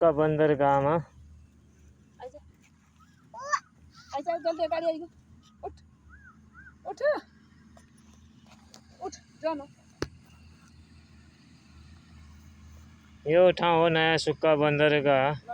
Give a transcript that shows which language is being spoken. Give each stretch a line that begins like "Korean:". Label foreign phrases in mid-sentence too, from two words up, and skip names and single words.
Hindi: सुक्का बंदरगाह में
Nepali: आइजा आइजा जल्दी गाड़ी आइगो उठ उठ उठ जानो यो ठाउँ हो नयाँ सुक्का बंदरगाह।